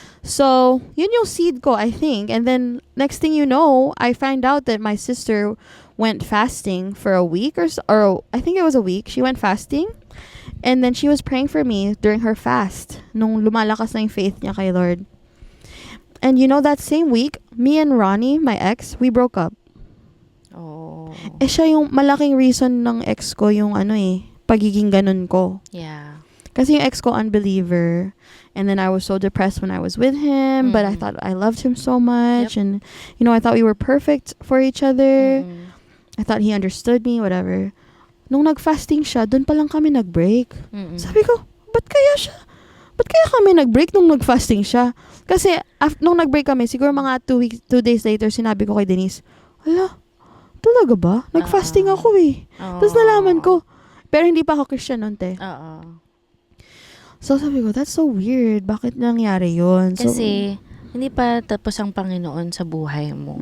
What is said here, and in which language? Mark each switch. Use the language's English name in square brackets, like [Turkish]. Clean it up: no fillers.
[Filipino] So, yun yung seed ko, [English] I think. And then, next thing you know, I find out that my sister went fasting for a week or I think it was a week. She went fasting. And then she was praying for me during her fast. [Filipino] Nung lumalakas na yung faith niya kay Lord. [English] And that same week, me and Ronnie, my ex, we broke up. [Filipino] siya yung malaking reason ng ex ko yung pagiging ganun ko. [English] Yeah. [Filipino] Kasi yung ex ko, unbeliever. [English] And then I was so depressed when I was with him. But I thought I loved him so much. Yep. And, I thought we were perfect for each other. Mm-mm. I thought he understood me, whatever. [Filipino] Nung nag-fasting siya, dun pa lang kami nag-break. Mm-mm. Sabi ko, ba't kaya kami nag-break nung nag-fasting siya? Kasi, nung nag-break kami, siguro mga 2 days later, sinabi ko kay Denise, hala, talaga ba? Nag-fasting ako eh. Tapos nalaman ko. Pero hindi pa ako Christian nun, te. [English] So, [Filipino] sabi ko, [English] that's so weird. [Filipino] Bakit nangyari yun? Kasi, hindi pa tapos ang Panginoon sa buhay mo.